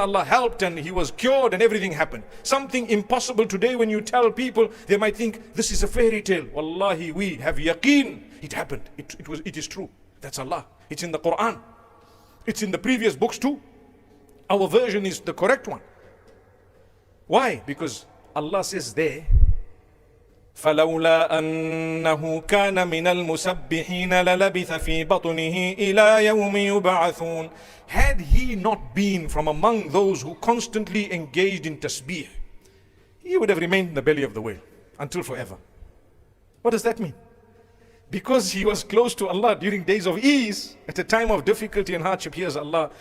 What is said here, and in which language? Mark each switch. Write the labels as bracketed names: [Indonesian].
[English] Allah helped and he was cured and everything happened. Something impossible today, when you tell people, they might think this is a fairy tale. Wallahi, we have yaqeen. It happened. It is true. That's Allah. It's in the Quran. It's in the previous books too. Our version is the correct one. Why? [Arabic] Because Allah says there, فَلَوْلَا أَنَّهُ كَانَ مِنَ الْمُسَبِّحِينَ لَلَبِثَ فِي بَطْنِهِ إِلَى يَوْمِ يُبْعَثُونَ. [English] Had he not been from among those who constantly engaged in tasbih, he would have remained in the belly of the whale until forever. What does that mean? Because he was close to Allah during days of ease, at a time of difficulty and hardship, here's Allah.